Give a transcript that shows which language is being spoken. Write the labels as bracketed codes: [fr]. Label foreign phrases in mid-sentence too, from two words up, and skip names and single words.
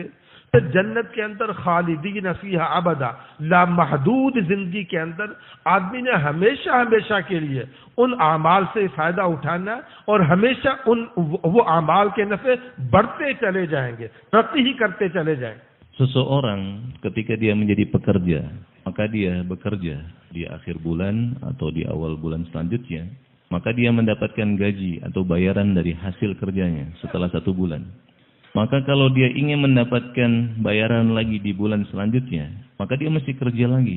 [ur] پھر جنت کے اندر [ar] خالدين فيها أبدا, [ur] لامحدود زندگی کے اندر آدمی نے ہمیشہ ہمیشہ کے لیے ان اعمال سے فائدہ اٹھانا، اور ہمیشہ وہ اعمال کے نفعے بڑھتے چلے جائیں گے، ترقی ہی کرتے چلے جائیں گے. [id] Seseorang ketika dia menjadi pekerja, maka dia bekerja di akhir bulan atau di awal bulan selanjutnya, maka dia mendapatkan gaji atau bayaran dari hasil kerjanya setelah 1 bulan. Maka kalau dia ingin mendapatkan bayaran lagi di bulan selanjutnya, maka dia mesti kerja lagi.